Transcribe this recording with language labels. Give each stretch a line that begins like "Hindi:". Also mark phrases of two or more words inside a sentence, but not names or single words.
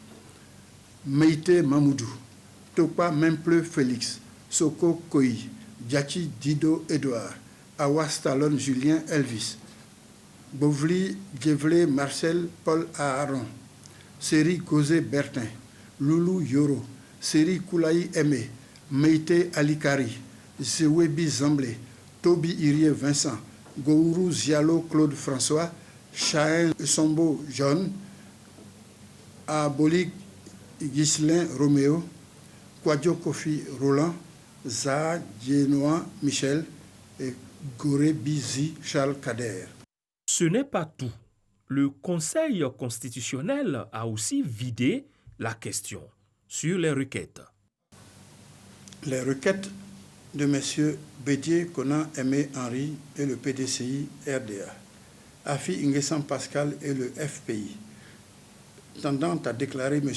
French: Meïté Mamoudou, Topa Mempleu Félix, Soko Koi, Djachi Dido Edouard, Awa Stallone Julien Elvis, Bovli Djevlé Marcel Paul Aaron, Seri Gozé Bertin, Loulou Yoro, Seri Koulaï Aimé, Meïté Alikari, Zewebi Zamblé, Toby Irie Vincent, Gourou Zialo Claude François, Chahin Sombo John, Abolik Ghislain Roméo, Kouadio Kofi Roland, Zaha Djenoa Michel et Goré Bizi Charles Kader. Ce n'est pas tout. Le Conseil constitutionnel a aussi vidé la question sur les requêtes. Les requêtes de M. Bédié Konan Aimé Henri et le PDCI RDA, Afi Nguessan Pascal et le FPI, tendant à déclarer M.